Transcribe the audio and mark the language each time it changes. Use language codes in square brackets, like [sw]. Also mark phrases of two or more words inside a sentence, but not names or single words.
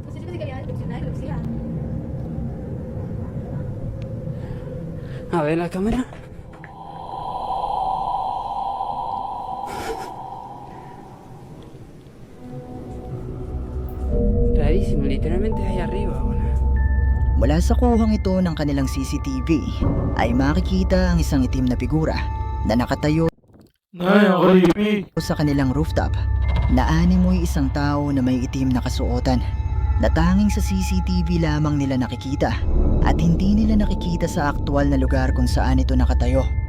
[es] Pues yo pensé que había desconectado lo que sea. A ver la cámara. Rarísimo, literalmente ahí arriba, boludo. [tl] Mula sa kuhang ito ng kanilang CCTV ay makikita ang isang itim na figura na nakatayo Ay, ang creepy. sa kanilang rooftop na animoy isang tao na may itim na kasuotan na tanging sa CCTV lamang nila nakikita at hindi nila nakikita sa aktual na lugar kung saan ito nakatayo.